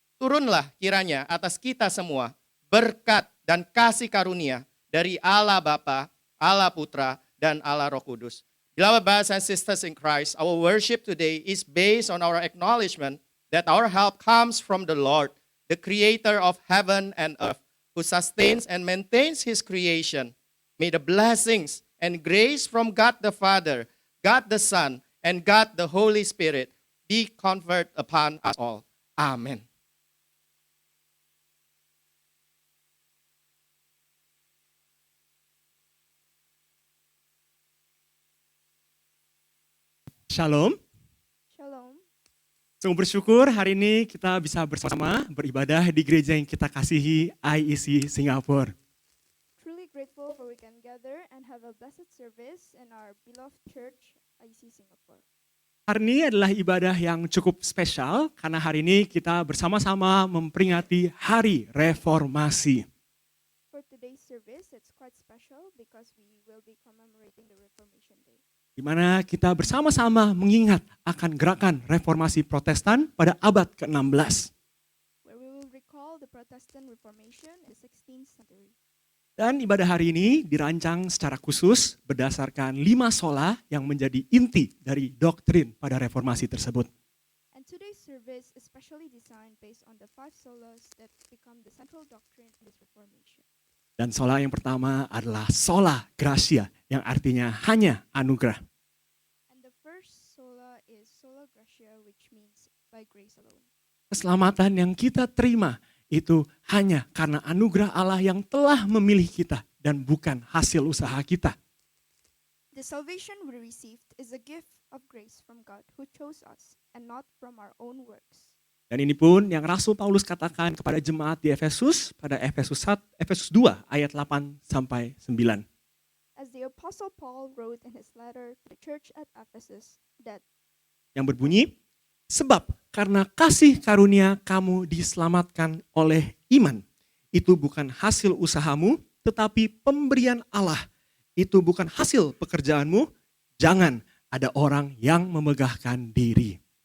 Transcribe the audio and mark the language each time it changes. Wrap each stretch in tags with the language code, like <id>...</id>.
<id>Turunlah kiranya atas kita semua berkat dan kasih karunia dari Allah Bapa, Allah Putra, dan Allah Roh Kudus.</id> <en>Beloved brothers and sisters in Christ, our worship today is based on our acknowledgement that our help comes from the Lord, the creator of heaven and earth, who sustains and maintains his creation. May the blessings and grace from God the Father, God the Son, and God the Holy Spirit be conferred upon us all. Amen. Shalom. Shalom.</en> <id>Sungguh bersyukur hari ini kita bisa bersama beribadah di gereja yang kita kasihi, IEC Singapura.</id> <en>Truly grateful for we can gather and have a blessed service in our beloved church, IC Singapore.</en> <id>Hari ini adalah ibadah yang cukup spesial karena hari ini kita bersama-sama memperingati Hari Reformasi.</id> <en>For today's service, it's quite special because we will be commemorating the Reformation Day.</en> <id>Di mana kita bersama-sama mengingat akan gerakan reformasi Protestan pada abad ke-16.</id> <en>Where we will recall the Protestant Reformation in the 16th century.</en> <id>Dan ibadah hari ini dirancang secara khusus berdasarkan 5 sola yang menjadi inti dari doktrin pada reformasi tersebut.</id> <en>And today's service is specially designed based on the 5 solas that become the central doctrine of this Reformation.</en> <id>Dan sola yang pertama adalah sola gratia, yang artinya hanya anugerah.</id> <en>And the first sola is sola gratia, which means by grace alone.</en> <id>Keselamatan yang kita terima itu hanya karena anugerah Allah yang telah memilih kita dan bukan hasil usaha kita.</id> <en>The salvation we received is a gift of grace from God who chose us and not from our own works.</en> <id>Dan ini pun yang Rasul Paulus katakan kepada jemaat di Efesus pada Efesus 2 ayat 8 sampai 9.</id> <en>As the Apostle Paul wrote in his letter to the church at Ephesus that</en> <id>Yang berbunyi, sebab karena kasih karunia kamu diselamatkan oleh iman. Itu bukan hasil usahamu, tetapi pemberian Allah. Itu bukan hasil pekerjaanmu, jangan ada orang yang memegahkan diri.</id>